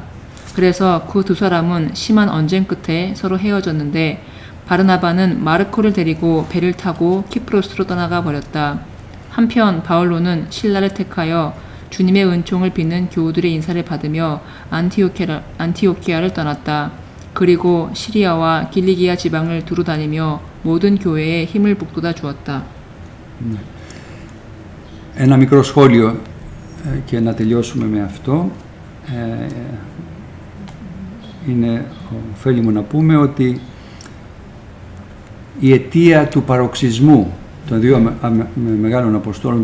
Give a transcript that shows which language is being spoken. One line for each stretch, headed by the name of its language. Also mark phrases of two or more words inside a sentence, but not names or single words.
Korean: 그래서 그 두 사람은 심한 언쟁 끝에 서로 헤어졌는데 바르나바는 마르코를 데리고 배를 타고 키프로스로 떠나가 버렸다. 한편 바울로는 신라를 택하여 주님의 은총을 빚는 교우들의 인사를 받으며 안티오키아를 떠났다. 그리고 시리아와 길리기아 지방을 두루 다니며 모든 교회에 힘을 북돋아 주었다.
Greek: Ένα μικρό σχόλιο και να τελειώσουμε με αυτό. Οφέλει μου να πούμε ότι η αιτία του παροξισμού των δύο μεγάλων αποστόλων